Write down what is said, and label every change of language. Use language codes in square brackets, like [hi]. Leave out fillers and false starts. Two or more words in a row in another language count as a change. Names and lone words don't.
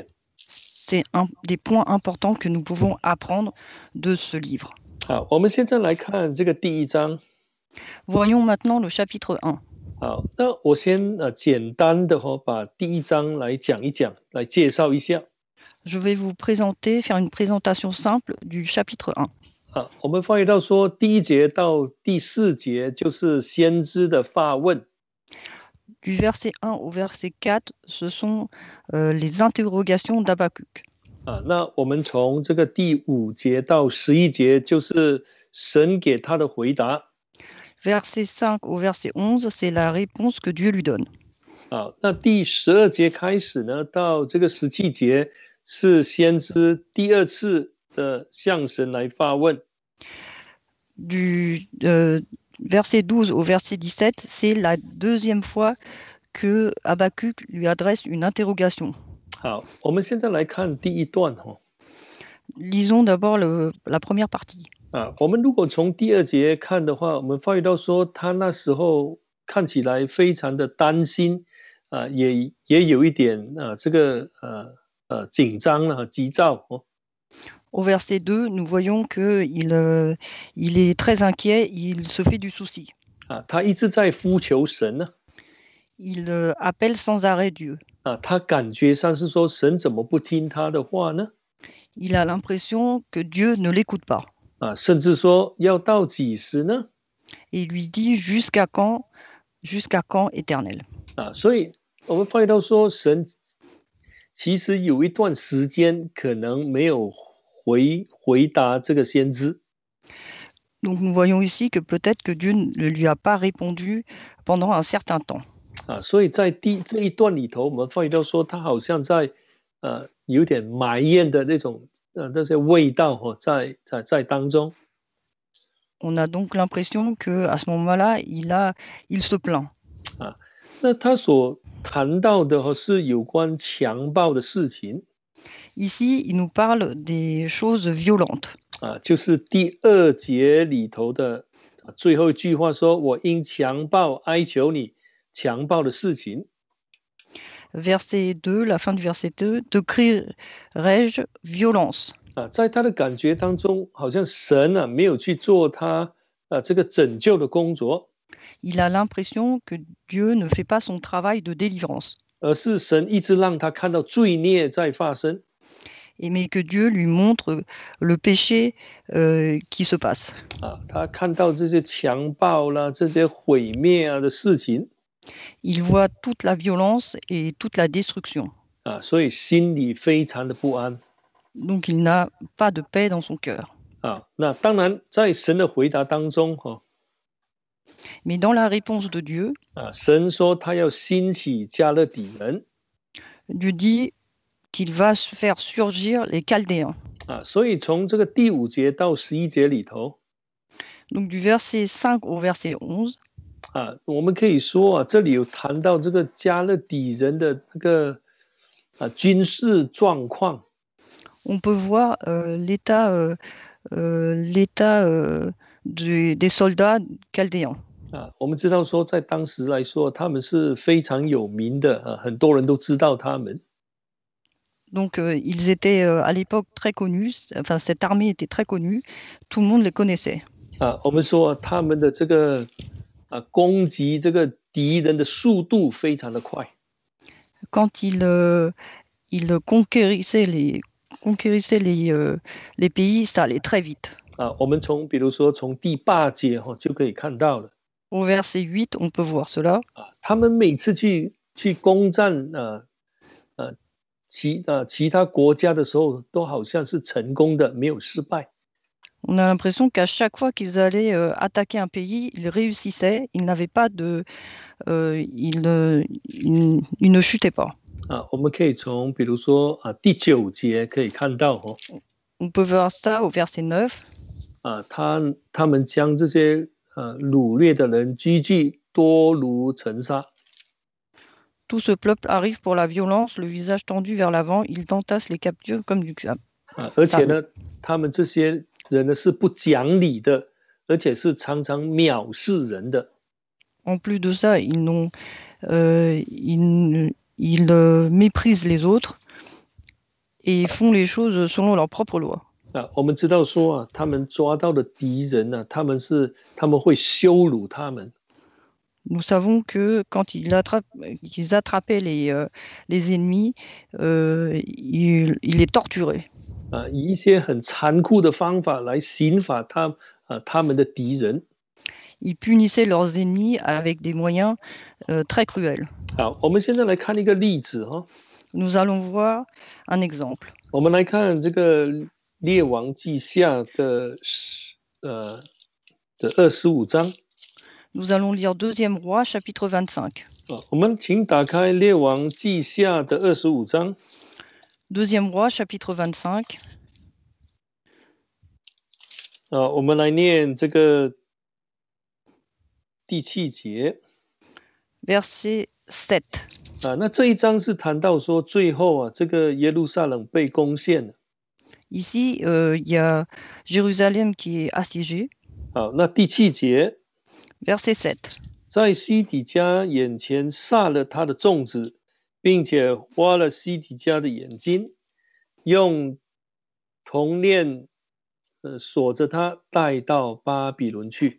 [fr] C'est un des points importants que nous pouvons apprendre de ce livre. [zh] 我们现在来看这个第一章。 [fr] Voyons maintenant le chapitre 1. [zh] 好，那我先简单的把第一章来讲一讲，来介绍一下。 [fr] Je vais vous faire une présentation simple du chapitre 1. [zh] 我们发觉到说，第1节到第4节就是先知的发问。 [fr] Du verset 1 au verset 4, ce sont les interrogations d'Habakkuk. [zh] 那我们从这个第5节到11节就是神给他的回答。 [fr] Verset 5 au verset 11, c'est la réponse que Dieu lui donne. [zh] 那第12节开始呢，到这个17节是先知第2次的向神来发问。 [fr] Du verset 12 au verset 17, c'est la deuxième fois que Habakkuk lui adresse une interrogation. [zh] 好，我们现在来看第1段。 [fr] Lisons d'abord la première partie. [zh] 我们如果从第2节看的话，我们发觉到说，他那时候看起来非常的担心，也有一点这个紧张了，急躁。 [fr] Au verset 2, nous voyons qu'il il est très inquiet, il se fait du souci. [zh] 他一直在呼求神呢。 [fr] Il appelle sans arrêt Dieu. [zh] 他感觉上是说，神怎么不听他的话呢？ [fr] Il a l'impression que Dieu ne l'écoute pas. [zh] 甚至说要到几时呢？ [fr] Et il lui dit jusqu'à quand éternel. [zh] 所以我们发觉到说，神其实有一段时间可能没有回答这个先知。 [fr] Donc nous voyons ici que peut-être que Dieu ne lui a pas répondu pendant un certain temps. [zh] 所以在这一段里头，我们发觉到说，他好像在有点埋怨的那些味道在当中。 [fr] On a donc l'impression qu'à ce moment-là, il se plaint. [zh] 那他所谈到的是有关强暴的事情。 [fr] Ici, il nous parle des choses violentes. [zh] 就是第2节里头的最后一句话说：“我因强暴哀求你，强暴的事情。” [fr] Verset 2, la fin du verset 2, te crierai-je violence. [zh] 在他的感觉当中，好像神没有去做他这个拯救的工作。 [fr] Il a l'impression que Dieu ne fait pas son travail de délivrance. [zh] 而是神一直让他看到罪孽在发生。 [fr] Mais que Dieu lui montre le péché qui se passe. [zh] 他看到这些强暴啦、这些毁灭的事情。 [fr] Il voit toute la violence et toute la destruction. [zh] 所以心里非常的不安。 [fr] Donc il n'a pas de paix dans son cœur. [zh] 那当然，在神的回答当中， [fr] Mais dans la réponse de Dieu, [zh] 神说他要兴起加勒底人。 [fr] Dieu dit qu'il va faire surgir les Chaldéens. [zh] 所以从这个第5节到11节里头， [fr] Donc du verset 5 au verset 11, [zh] 我们可以说这里有谈到这个加勒底人的那个军事状况。 [fr] on peut voir l'état des soldats chaldéens. [zh] 我们知道说，在当时来说，他们是非常有名的，很多人都知道他们。 [fr] Donc ils étaient à l'époque très connus, enfin cette armée était très connue, tout le monde les connaissait. [zh] 我们说他们的这个攻击这个敌人的速度非常的快。 [fr] Quand ils conquérissaient les pays, ça allait très vite. [zh] 我们比如说从第8节就可以看到了。 [fr] Au verset 8, on peut voir cela. [zh] 他们每次去攻占其他国家的时候，都好像是成功的，没有失败。 [fr] On a l'impression qu'à chaque fois qu'ils allaient attaquer un pays, ils réussissaient, ils n'avaient pas de, ils ne chutaient pas. [zh] 我们可以从比如说第9节可以看到 [fr] On peut voir ça au verset 9. [zh] 他们将这些掳掠的人积聚多如尘沙。 [fr] Tout ce peuple arrive pour la violence, le visage tendu vers l'avant, ils entassent les captifs comme du sable. [zh] 而且呢，他们这些人呢是不讲理的，而且是常常藐视人的。 [fr] En plus de ça, ils méprisent les autres et font les choses selon leur propre loi. [zh] 我们知道说他们抓到的敌人他们会羞辱他们。 [fr] nous savons que quand ils attrapaient les ennemis, il les torturaient. [zh] 以一些很残酷的方法来刑罚他们的敌人。 [fr] Ils punissaient leurs ennemis avec des moyens très cruels. [zh] 好，我们现在来看一个例子哈。 [fr] Nous allons voir un exemple. [zh] 我们来看这个列王记下的25章。 [fr] Nous allons lire 2e Roi, chapitre 25. [zh] 我们请打开列王记下的25章。 [fr] 2e Roi, chapitre 25. [zh] 我们来念这个第7节。 [fr] Verset 7. [zh] 那这一章是谈到说，最后这个耶路撒冷被攻陷了。 [fr] Ici, il y a Jérusalem qui est assiégée. [zh] 好，那第7节。 [fr] Verset 7. [zh] 在西底家眼前杀了他的众子，并且挖了西底家的眼睛，用铜链锁着他，带到巴比伦去。